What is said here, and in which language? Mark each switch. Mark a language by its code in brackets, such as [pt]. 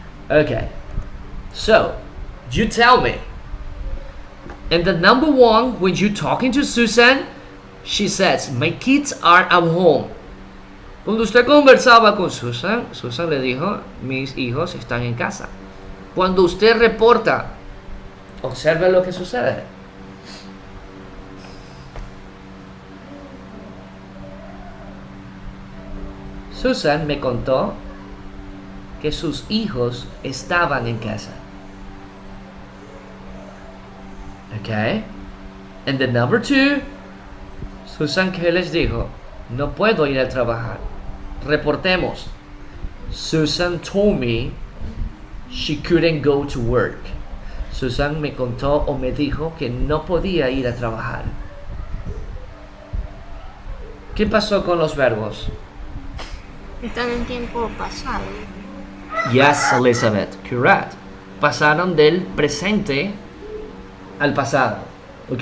[en] Okay, so you tell me. And the number one, when you're talking to Susan, she says, my kids are at home. [es] Cuando usted conversaba con Susan, Susan le dijo, mis hijos están en casa. Cuando usted reporta, observe lo que sucede. Susan me contó que sus hijos estaban en casa. [en] Okay. And the number two, Susan, [es] ¿qué les dijo? No puedo ir a trabajar. Reportemos. [en] Susan told me she couldn't go to work. [es] Susan me contó o me dijo que no podía ir a trabajar. ¿Qué pasó con los verbos? Están en tiempo pasado. [en] Yes, Elizabeth, correct. [es] Pasaron del presente al pasado. ¿Ok?